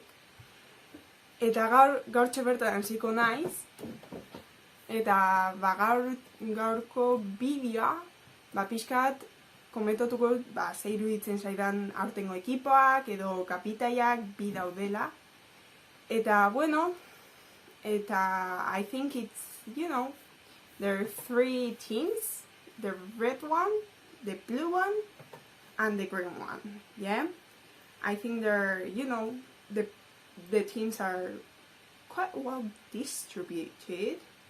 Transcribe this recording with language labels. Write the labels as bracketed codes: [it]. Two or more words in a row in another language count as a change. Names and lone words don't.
[eu] Eta gaurtxe bertan hasiko naiz, eta gaurko bideoa, pixkat komentatuko zer iruditzen zaidan aurtengo ekipoak edo kapitaiak bi daudela. Eta, [en] I think it's, there are 3 teams, the red one, the blue one, and the green one, yeah? I think they're, the teams are quite well distributed.